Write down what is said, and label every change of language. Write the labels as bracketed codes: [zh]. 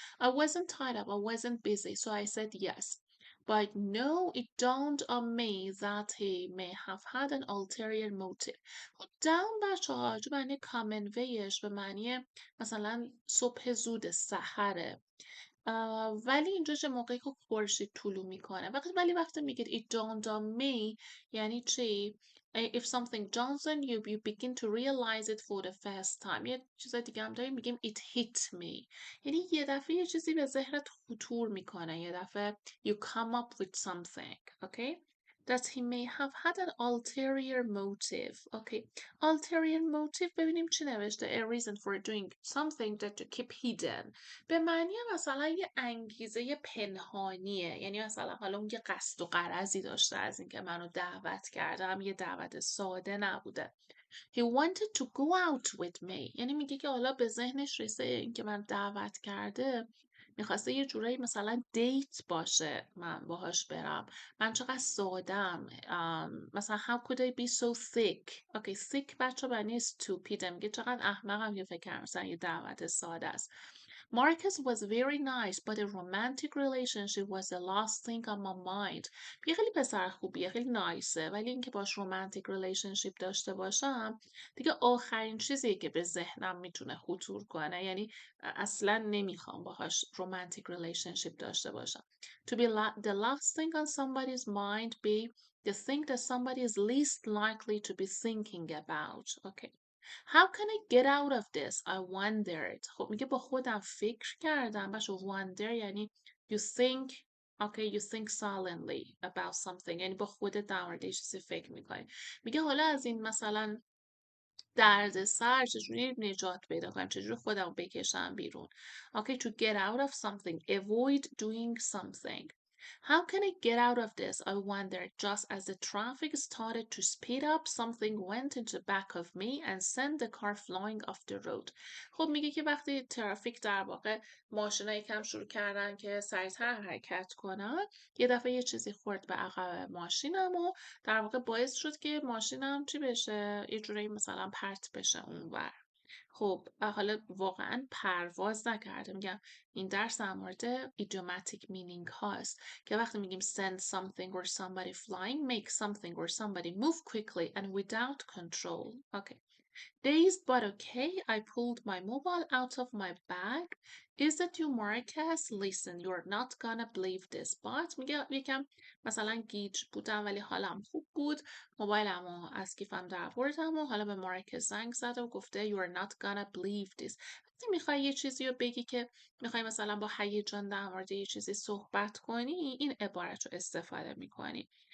[en] I wasn't tied up. I wasn't busy. So I said yes. But no, it dawned on me that he may have had an ulterior motive. [fa] خب down بچه‌ها تو معنی common ویش به معنی مثلا صبح زود سحره ولی اینجا چه موقعی که خورشید طلوع میکنه ولی وقتی میگید [en] it dawned on me [fa] یعنی چی؟ [en] if something dawns on you, you begin to realize it for the first time. [fa] یه چیز دیگه هم داریم میگیم [en] it hit me. [fa] یعنی یه دفعه یه چیزی به ذهنت خطور میکنه. یه دفعه [en] you come up with something. Okay? That he may have had an ulterior motive. Okay. [fa] Ulterior motive ببینیم چی نوشته. [en] A reason for doing something that to keep hidden. [fa] به معنی مثلا یه انگیزه پنهانیه. یعنی مثلا حالا اون یه قصد و غرضی داشته از اینکه منو دعوت کرده، هم یه دعوت ساده نبوده. [en] He wanted to go out with me. [fa] یعنی میگه که حالا به ذهنش رسه اینکه من دعوت کرده، میخواسته یه جورایی مثلا دیت باشه من باهاش برم. من چقدر سادم. [en] مثلا how could I be so thick. Okay, thick [fa] بچه معنی [en] stupid. [fa] میگه چقدر احمقم که فکر کردم مثلا یه دعوت ساده است. [en] Marcus was very nice, but a romantic relationship was the last thing on my mind. [fa] یه خیلی پسر خوبیه، خیلی نایسه، ولی اینکه باش رومانتیک ریلیشنشیپ داشته باشم دیگه آخرین چیزیه که به ذهنم میتونه خطور کنه. یعنی اصلا نمیخوام باهاش رومانتیک ریلیشنشیپ داشته باشم. [en] To be the last thing on somebody's mind be the thing that somebody is least likely to be thinking about. Okay. How can I get out of this? I wondered. [fa] خب میگه با خودم فکر کردم. [en] بچه wonder یعنی you think. Okay, you think silently about something. [fa] یعنی با خودت در مورد یه چیزی فکر میکنی. میگه حالا از این مثلا درد سر چجوری نجات پیدا کنم، چجوری خودم بکشم بیرون. [en] Okay, to get out of something. Avoid doing something. How can I get out of this? I wondered. Just as the traffic started to speed up, something went into the back of me and sent the car flying off the road. [fa] خب میگه که وقتی ترافیک در واقع ماشینا یکم شروع کردن که سریعتر حرکت کنن، یه دفعه یه چیزی خورد به عقب ماشینم و در واقع باعث شد که ماشینم چی بشه، یه جورایی مثلا پرت بشه اونور. خب حالا واقعا پرواز نکرده. میگم این درس در مورد idiomatic meaning هاست که وقتی میگیم [en] send something or somebody flying, make something or somebody move quickly and without control. Okay. Dazed but okay, I pulled my mobile out of my bag. Is that you, Marcus? Listen, you're not gonna believe this. [fa] But میگه یکم مثلا گیج بودم ولی حالم خوب بود. موبایلمو از کیفم در آوردم و حالا به مارکس زنگ زده و گفته [en] you're not gonna believe this. [fa] وقتی میخوای یه چیزی رو بگی که میخوای مثلا با هیجان در مورد یه چیزی صحبت کنی، این عبارت رو استفاده میکنی.